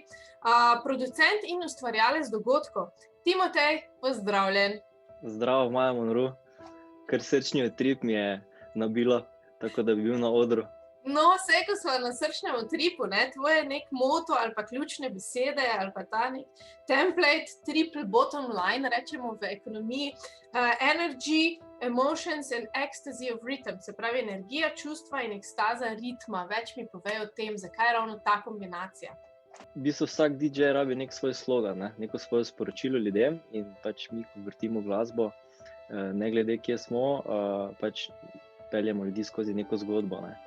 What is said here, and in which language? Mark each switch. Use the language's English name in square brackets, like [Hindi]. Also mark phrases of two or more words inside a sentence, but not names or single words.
[Slovenian] Producent in ustvarjalec dogodkov. Timotej, pozdravljen. Zdravo, Maja Monroe. Kar srčni utrip mi je nabilo, tako da bi bil na odru. No, vse, ko smo na srčnem utripu, tvoje nek moto ali pa ključne besede ali pa ta nek template, [English] triple bottom line, [Slovenian] rečemo v ekonomiji, [English] energy, emotions and ecstasy of rhythm, [Slovenian] se pravi energija, čustva in ekstaza ritma. Več mi povejo o tem, zakaj je ravno ta kombinacija. V bistvu vsak DJ rabi nek svoj slogan, neko svoje sporočilo ljudem, in pač mi, ko vrtimo glasbo, ne glede kje smo, pač peljemo ljudi skozi neko zgodbo.